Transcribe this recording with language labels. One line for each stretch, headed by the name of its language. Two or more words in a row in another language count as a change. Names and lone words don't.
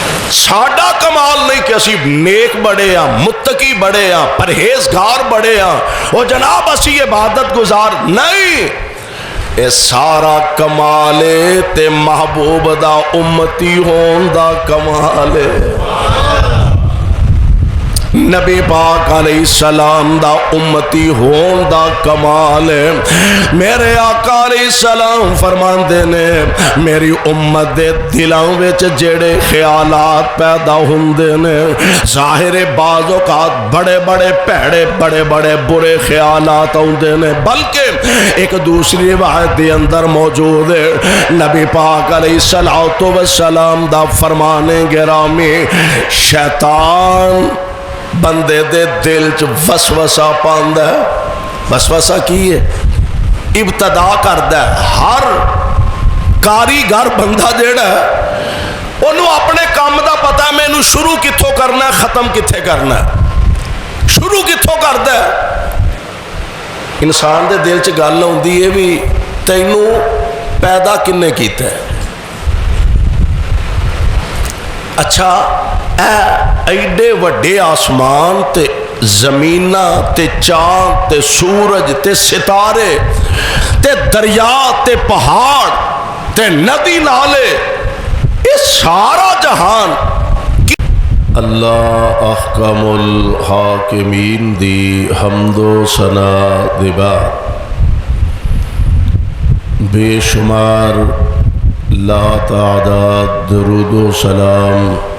Punjabi: ساڈا کمال نہیں کہ اسی نیک بڑے ہاں، متقی بڑے ہاں، پرہیزگار بڑے ہاں، او جناب اسی عبادت گزار نہیں، اے سارا کمال تے محبوب دا امتی ہون دا کمال ہے، نبی پاک
Arabic: علیہ السلام
Punjabi: دا امتی ہون دا کمال ہے۔ میرے آقا
Arabic: علیہ السلام
Punjabi: فرماندے نے میری امت دے دلاں وچ جڑے خیالات پیدا ہوندے نے، ظاہر بعض اوقات بڑے بڑے پیڑے بڑے بڑے برے خیالات ہوندے نے، بلکہ ایک دوسری روایت دے اندر موجود ہے نبی پاک
Arabic: علیہ السلام
Punjabi: دا فرمانے گرامی، شیطان بندے دے دل چ وسوسہ پاندا ہے۔ وسوسہ کی ہے؟ ابتدا کردا ہے۔ ہر کاریگر بندہ جیڑا ہے انہوں اپنے کام دا پتہ ہے مینوں شروع کتھوں کرنا ہے ختم کتھے کرنا ہے، شروع کتھوں کردا ہے۔ انسان دے دل چ گل ہوندی ہے بھی تینوں پیدا کنے کیتا ہے؟ اچھا ایڈے وڈے آسمان تے زمینہ تے چاند تے سورج تے ستارے تے دریا تے پہاڑ تے ندی نالے، یہ سارا جہان اللہ
Arabic: احکم الحاکمین
Punjabi: دی حمد و ثنا دے بعد بے شمار لا تعداد درود و سلام